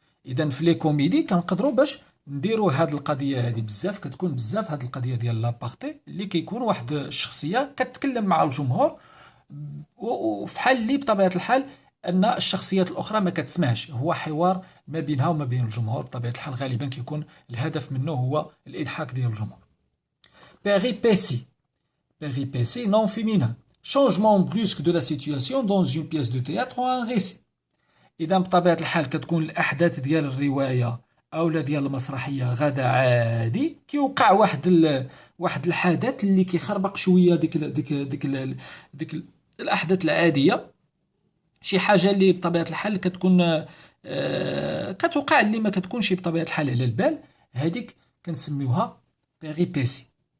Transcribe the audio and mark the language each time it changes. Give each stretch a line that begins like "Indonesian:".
Arabic: اذا في لي كوميدي كنقدروا باش نديروا هاد القضيه هذه بزاف، كتكون بزاف هاد القضيه ديال لابارتي اللي كيكون واحد الشخصيه كتكلم مع الجمهور وفحال اللي بطبيعه الحال ان الشخصيات الاخرى ما كتسمعش، هو حوار ما بينها وما بين الجمهور بطبيعه الحال، غالبا كيكون الهدف منه هو الاضحاك ديال الجمهور.
French: péripétie péripétie non féminin, changement brusque de la situation dans une pièce de théâtre ou un récit.
Arabic: إذا بطبيعة الحال كتكون الأحداث ديال الرواية أو ديال المسرحية غدا عادي كيوقع واحد الحدث اللي كيخربق شوية ديك الأحداث العادية، شي حاجة اللي بطبيعة الحال كتكون كتوقع اللي ما كتكونش بطبيعة الحال على البال، هذيك كنسميوها بيريبيسي.